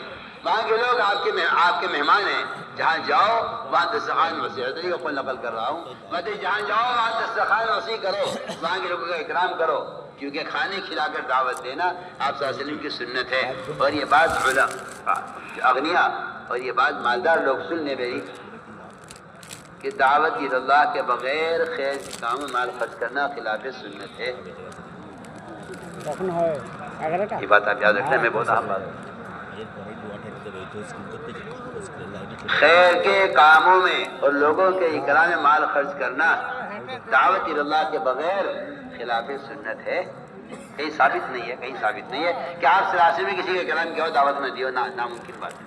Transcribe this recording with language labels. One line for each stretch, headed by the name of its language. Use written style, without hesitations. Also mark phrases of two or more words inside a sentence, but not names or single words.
Urdu: وہاں کے لوگ آپ کے مہمان ہیں. جہاں جاؤ وہاں دسترخوان وسیع, علی کو نقل کر رہا ہوں, جہاں جاؤ وہاں دسترخوان وسیع کرو, وہاں کے لوگوں کا اکرام کرو, کیونکہ کھانے کھلا کر دعوت دینا آپ صلی اللہ علیہ وسلم کی سنت ہے. اور یہ بات اغنیا اور یہ بات مالدار لوگ سن لیں میری کہ دعوت اللہ کے بغیر خیر کام میں مال خرچ کرنا خلاف سنت ہے.
Bangla: কখন হয় 11টা
Urdu: یہ بات آپ یاد رکھنا, میں بہت اہم بات. خیر کے کاموں میں اور لوگوں کے اکرام میں مال خرچ کرنا دعوت اللہ کے بغیر خلاف سنت ہے. کہیں ثابت نہیں ہے, کہیں ثابت نہیں ہے کہ آپ سراسے میں کسی کا اکرام کیا ہو دعوت نہ دیو, ناممکن بات ہے.